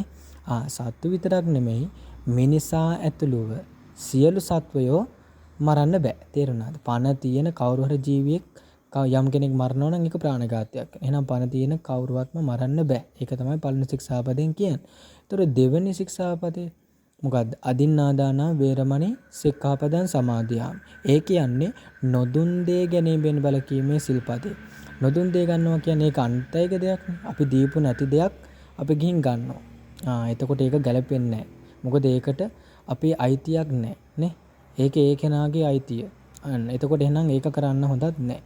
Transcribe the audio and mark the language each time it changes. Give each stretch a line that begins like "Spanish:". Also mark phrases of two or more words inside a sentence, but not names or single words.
Sinhala: සත්තු විතරක් නෙමෙයි මිනිසා ඇතුළුව සියලු සත්වයෝ මරන්න බෑ. තේරුණාද? පණ තියෙන කවුරු හරි ජීවියෙක් යම් කෙනෙක් මරනවා නම් ඒක ප්‍රාණඝාතයක්. එහෙනම් පණ තියෙන කවුරුවත්ම මරන්න බෑ. ඒක තමයි පළවෙනි ශික්ෂාපදයෙන් කියන්නේ. ඒතර දෙවෙනි ශික්ෂාපදේ මොකද්ද?
Pali: අදින්නාදානා වේරමණී සික්ඛාපදං සමාදියාමි.
Sinhala: ඒ කියන්නේ නොදුන් දේ ගැනීමෙන් වැළකීමේ සිල්පදේ. නොදුන් දේ ගන්නවා කියන්නේ ඒක අන්තයක දෙයක් නේ. අපි දීපු නැති දෙයක් අපි ගිහින් ගන්නවා. එතකොට ඒක ගැලපෙන්නේ නැහැ. මොකද ඒකට අපේ අයිතියක් නැහැ නේ. ඒක ඒ කෙනාගේ අයිතිය. එතකොට එහෙනම් ඒක කරන්න හොඳත් නැහැ.